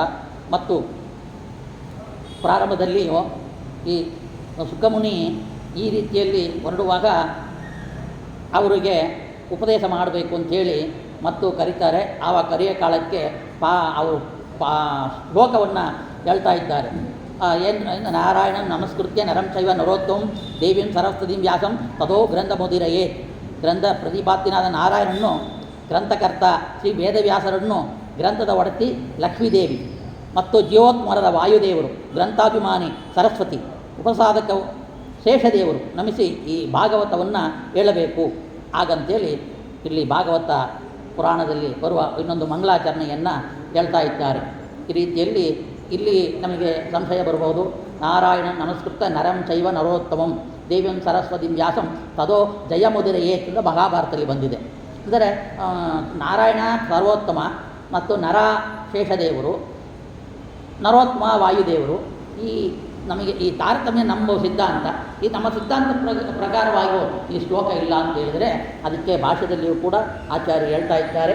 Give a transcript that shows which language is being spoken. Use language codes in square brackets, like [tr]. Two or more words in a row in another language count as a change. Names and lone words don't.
[kn] ಮತ್ತು ಪ್ರಾರಂಭದಲ್ಲಿ ಈ ಸುಖಮುನಿ ಈ ರೀತಿಯಲ್ಲಿ ಹೊರಡುವಾಗ ಅವರಿಗೆ ಉಪದೇಶ ಮಾಡಬೇಕು ಅಂಥೇಳಿ ಮತ್ತು ಕರೀತಾರೆ. ಆವಾಗ ಕರೆಯೋ ಕಾಲಕ್ಕೆ ಅವರು ಶ್ಲೋಕವನ್ನು ಹೇಳ್ತಾ ಇದ್ದಾರೆ. [sa] ಏನು ನಾರಾಯಣ ನಮಸ್ಕೃತ್ಯ ನರಂ ಚೈವ ನರೋತ್ತಂ ದೇವಿಂ ಸರಸ್ವತಿಂ ವ್ಯಾಸಂ ತಥೋ ಗ್ರಂಥ ಮುದಿರಯೇ. [kn] ಗ್ರಂಥ ಪ್ರತಿಪಾದ್ಯನಾದ ನಾರಾಯಣನ್ನು, ಗ್ರಂಥಕರ್ತ ಶ್ರೀ ವೇದವ್ಯಾಸರನ್ನು, ಗ್ರಂಥದ ಒಡತಿ ಲಕ್ಷ್ಮೀದೇವಿ ಮತ್ತು ಜೀವೋತ್ಮರದ ವಾಯುದೇವರು, ಗ್ರಂಥಾಭಿಮಾನಿ ಸರಸ್ವತಿ, ಉಪಸಾಧಕ ಶೇಷದೇವರು ನಮಿಸಿ ಈ ಭಾಗವತವನ್ನು ಹೇಳಬೇಕು. ಹಾಗಂತೇಳಿ ಇಲ್ಲಿ ಭಾಗವತ ಪುರಾಣದಲ್ಲಿ ಬರುವ ಇನ್ನೊಂದು ಮಂಗಳಾಚರಣೆಯನ್ನು ಹೇಳ್ತಾ ಇದ್ದಾರೆ. ಈ ರೀತಿಯಲ್ಲಿ ಇಲ್ಲಿ ನಮಗೆ ಸಂಶಯ ಬರ್ಬೋದು. [sa] ನಾರಾಯಣ ನಮಸ್ಕೃತ ನರಂ ಚೈವ ನರೋತ್ತಮಂ ದೇವಿಂ ಸರಸ್ವತಿಂ ವ್ಯಾಸಂ ತದೋ ಜಯಮುದಿರಯೇ [kn] ಎಂದು ಮಹಾಭಾರತದಲ್ಲಿ ಬಂದಿದೆ. ಅಂದರೆ ನಾರಾಯಣ ಸರ್ವೋತ್ತಮ ಮತ್ತು ನರ ಶೇಷದೇವರು, ನರೋತ್ತಮ ವಾಯುದೇವರು. ಈ ನಮಗೆ ಈ ತಾರತಮ್ಯ ನಮ್ಮ ಸಿದ್ಧಾಂತ, ಈ ನಮ್ಮ ಸಿದ್ಧಾಂತ ಪ್ರಕಾರವಾಗಿಯೂ ಈ ಶ್ಲೋಕ ಇಲ್ಲ ಅಂತ ಹೇಳಿದರೆ ಅದಕ್ಕೆ ಭಾಷೆಯಲ್ಲಿಯೂ ಕೂಡ ಆಚಾರ್ಯರು ಹೇಳ್ತಾ ಇದ್ದಾರೆ.